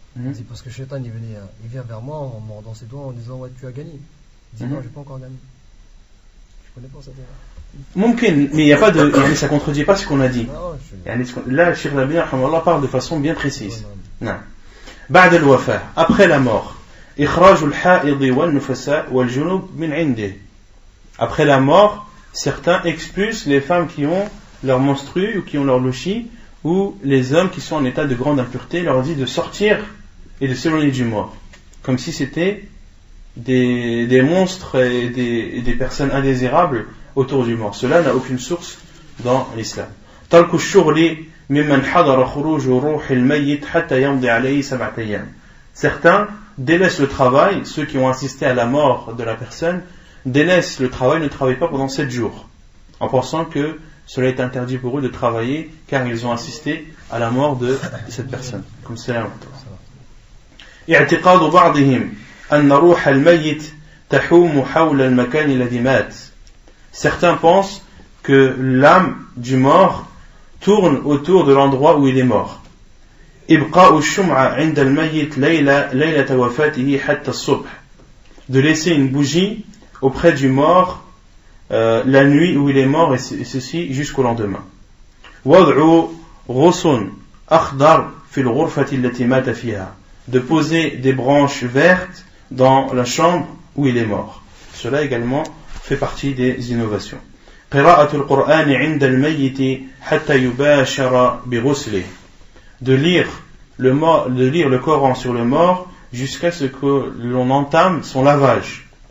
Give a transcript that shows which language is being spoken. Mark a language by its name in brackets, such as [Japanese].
[French] Il dit parce que Shaitan il vient vers moi en mordant ses doigts en disant ouais tu as gagné. Il dit non, j'ai pas encore gagné. Je connais pas ça. Mumkin, mais il n'y a pas de, ça contredit pas ce qu'on a dit. Là, Cheikh Al-Albani parle de façon bien précise. [Arabic] بعد الوفاة, [French] après la mort. [Arabic] إخراج الحائض والنفساء والجنوب من عنده. [French] Après la mort, certains expulsent les femmes qui ont leur menstru ou qui ont leur louchi, ou les hommes qui sont en état de grande impureté, leur dit de sortir et de s'éloigner du mort, comme si c'était des monstres et des personnes indésirables autour du mort. Cela n'a aucune source dans l'islam. [Arabic] ترك الشغل ممن حضر خروج روح الميت حتى يمضي عليه 7 أيام. [French] Certains délaissent le travail, ceux qui ont assisté à la mort de la personne délaissent le travail, ne travaillent pas pendant 7 jours, en pensant que cela est interdit pour eux de travailler car ils ont assisté à la mort de cette personne. Comme c'est là. [Arabic] اعتقاد بعضهم أن روح الميت تحوم حول المكان الذي مات. [French] Certains pensent que l'âme du mort tourne autour de l'endroit où il est mort. [Arabic] إبقاء الشمعة عند الميت ليلة وفاته حتى الصبح. [French] De laisser une bougie auprès du mort la nuit où il est mort, et ceci jusqu'au lendemain. [Arabic] وضع غصن أخضر في الغرفة التي مات فيها. [French] De poser des branches vertes dans la chambre où il est mort. Cela également fait partie des innovations. [Arabic] قراءة القرآن عند الميت حتى يباشر بغسله. [French] de lire le Coran sur le mort jusqu'à ce que l'on entame son lavage.